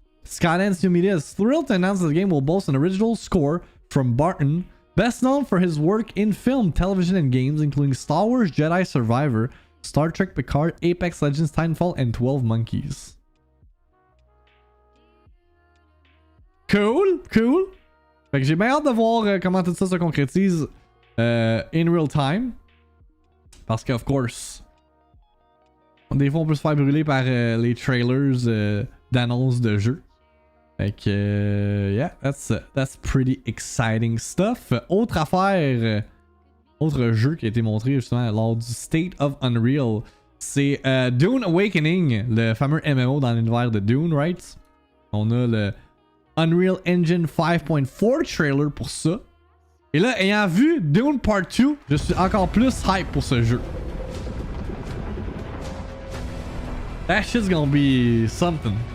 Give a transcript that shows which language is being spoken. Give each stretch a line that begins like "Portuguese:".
English: Skydance New Media is thrilled to announce that the game will boast an original score from Barton, best known for his work in film, television, and games, including Star Wars Jedi Survivor, Star Trek Picard, Apex Legends Titanfall, and 12 Monkeys. Cool.
French: Fait que j'ai bien hâte de voir comment tout ça se concrétise
English: in real time.
French: Parce que,
English: of course,
French: des fois on peut se faire brûler par les trailers d'annonces de jeux. Fait que,
English: yeah, that's pretty exciting stuff.
French: Autre affaire, autre jeu qui a été montré justement lors du State of Unreal, c'est Dune Awakening, le fameux MMO dans l'univers de Dune,
English: right?
French: On a le Unreal Engine 5.4 trailer pour ça. Et là, ayant vu Dune Part 2, je suis encore plus hype pour ce jeu.
English: That shit's gonna be something.